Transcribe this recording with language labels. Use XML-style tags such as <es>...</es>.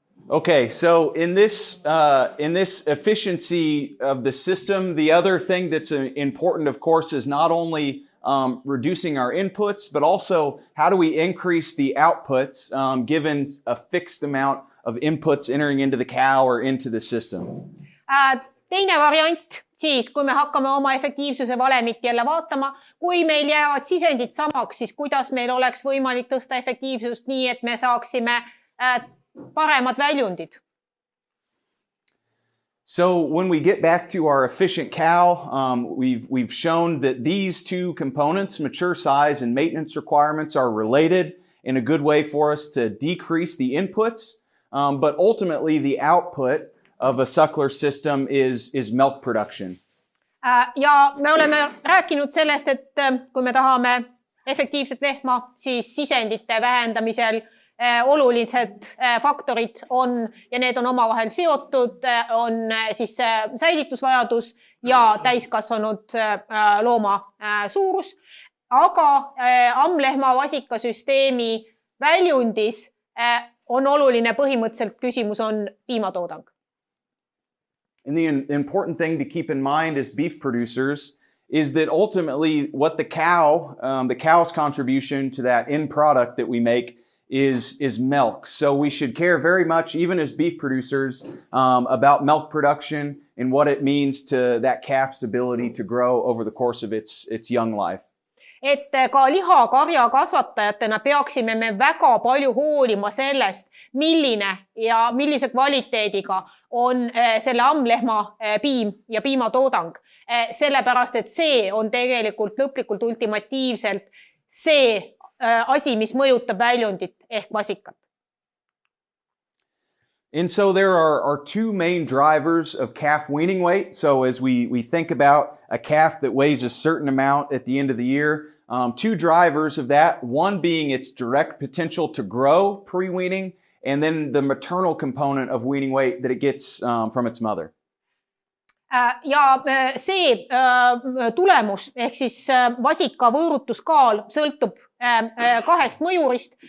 <en>Okay, so in this efficiency of the system, the other thing that's important, of course, is not only reducing our inputs, but also how do we increase the outputs given a fixed amount of inputs entering into the cow or into the system.</en> <et>Teine variant siis, kui me hakkame oma efektiivsuse valemit jälle vaatama, kui meil jäävad sisendid samaks, siis kuidas meil oleks võimalik tõsta efektiivsust nii, et me saaksime paremad väljundid.</et> <en>So when we get back to our efficient cow, we've shown that these two components, mature size and maintenance requirements, are related in a good way for us to decrease the inputs, but ultimately the output of a suckler system is milk production.</en> <et>Ja me oleme rääkinud sellest, et kui me tahame efektiivset lehma, siis sisendite vähendamisel olulised faktorid on, ja need on omavahel seotud, on siis säilitusvajadus ja täiskasvanud looma suurus. Aga ammlehma vasikasüsteemi väljundis on oluline põhimõtteliselt küsimus on piimatoodang.</et> <en>And the important thing to keep in mind as beef producers is that ultimately what the cow's contribution to that end product that we make is milk. So we should care very much, even as beef producers, about milk production and what it means to that calf's ability to grow over the course of its young life.</en> <et>Et ka lihakarja kasvatajatena peaksime me väga palju hoolima sellest, milline ja millise kvaliteediga on selle ammlehma piim ja piimatoodang. Sellepärast, et see on tegelikult lõplikult ultimatiivselt see asi, mis mõjutab väljundit ehk vasikat.</et> <en>And so there are two main drivers of calf weaning weight. So as we think about a calf that weighs a certain amount at the end of the year, two drivers of that, one being its direct potential to grow pre-weaning, and then the maternal component of weaning weight that it gets from its mother.</en> <et>Ja see tulemus ehk siis vasika võõrutuskaal sõltub kahest mõjurist.</et>